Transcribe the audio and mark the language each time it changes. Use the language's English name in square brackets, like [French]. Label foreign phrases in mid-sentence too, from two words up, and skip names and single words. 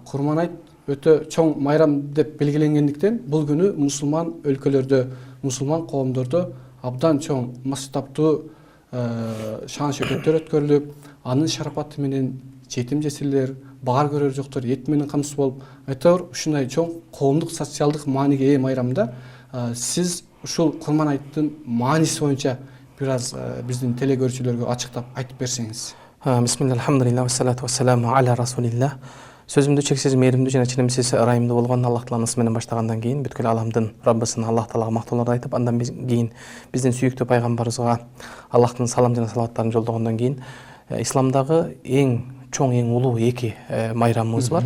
[Kyrgyz] Курман айт өтө чоң майрам деп белгиленгендиктен бул күнү мусулман өлкөлөрдө, мусулман коомдордо абдан чоң масштабтуу шан шөкөттөр өткөрүлүп, анын шарапаты менен жетим жесирлер, баар көрөр жоктор эт менен камсыз болуп, айтор ушундай чоң коомдук социалдык мааниге ээ майрамда сиз ушул Курман айттын мааниси боюнча бир аз биздин телегөрүүчүлөргө ачыктап айтып берсеңиз. [Arabic] Бисмилла, الحمد لله والصلاة والسلام على رسول الله. [Kyrgyz] Сөзүмдү чексиз мээримдүү жана ченемсиз ырайымдуу болгон Аллах тааланын ысымы менен баштагандан кийин бүткүл аламдын Раббысын Аллах таалага мактоолорду айтып, андан кийин биздин сүйүктүү пайгамбарыбызга Аллахтын салам жана салаваттарын жолдогондон кийин исламдагы эң чоң, эң улуу эки майрамыбыз бар.